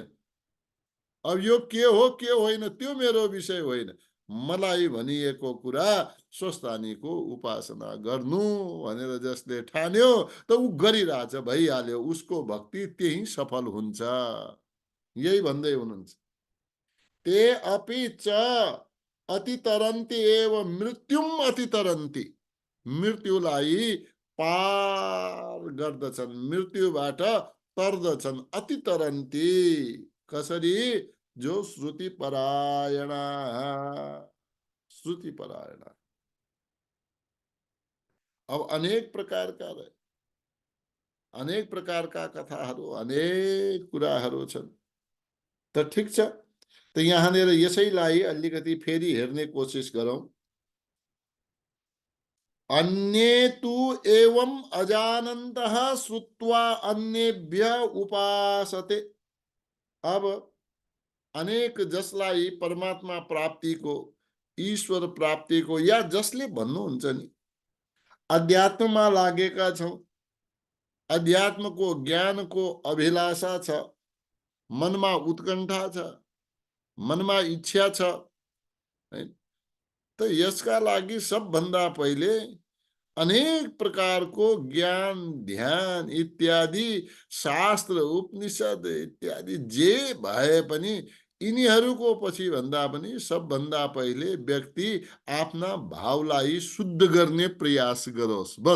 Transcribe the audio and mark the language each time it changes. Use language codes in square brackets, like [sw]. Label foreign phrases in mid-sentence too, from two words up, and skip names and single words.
[ne] अब यो के हो के होइन त्यो मेरो विषय होइन। मलाई भनिएको कुरा स्वस्थानीको उपासना गर्नु भनेर जसले ठान्यो त ऊ गरिरहेछ, भइहाल्यो, उसको भक्ति त्यही सफल हुन्छ। यही भन्दै हुनुहुन्छ। [sa] ते अपि च अतितरन्ति एव मृत्युम अतितरन्ति, [ne] मृत्युलाई पार गर्दछन्, मृत्युबाट तर्दछन्। अतितरन्ति कसरी? जो श्रुति परायण, श्रुति परायण। अब अनेक प्रकारका कथाहरू, अनेक कुराहरू छन्। त ठिक छ, त यहाँनिर यसैलाई अलिकति फेरि हेर्ने कोसिस गरौं। [sa] अन्ये तु एवं अजानन्तः श्रुत्वा अन्येभ्य उपासते। [ne] अब अनेक जसलाई परमात्मा प्राप्तिको ईश्वर प्राप्तिको या जसले भन्नुहुन्छ नि अध्यात्ममा लागेका छौँ, अध्यात्मको ज्ञानको अभिलाषा छ, मनमा उत्कण्ठा छ, मनमा इच्छा छ, है त यसका लागि सबभन्दा पहिले अनेक प्रकारको ज्ञान ध्यान इत्यादि शास्त्र उपनिषद इत्यादि जे भए पनि यिनीहरूको पछि भन्दा पनि सबभन्दा पहिले व्यक्ति आफ्ना भावलाई शुद्ध गर्ने प्रयास गरोस् बस।